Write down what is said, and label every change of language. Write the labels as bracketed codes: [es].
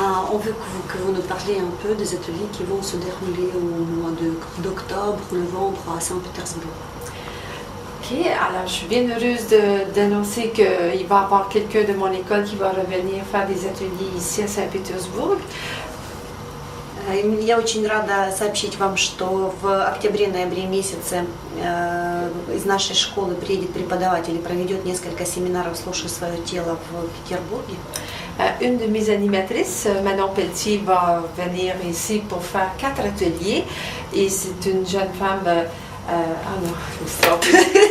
[fr] On veut que vous nous parliez un peu des ateliers qui vont se dérouler au mois d'octobre ou novembre à Saint-Pétersbourg. Ok, alors je suis bien heureuse d'annoncer qu'il va y avoir quelqu'un de mon école qui va revenir faire des ateliers ici à Saint-Pétersbourg. [ru] Я очень рада сообщить вам, что в октябре-ноябре месяце из нашей школы приедет преподаватель и проведет несколько семинаров «Слушай свое тело» в Петербурге. [fr] Une de mes animatrices, Manon Pelletier, va venir ici pour faire 4 ateliers. Et c'est une jeune femme... ah non, je me suis trompée.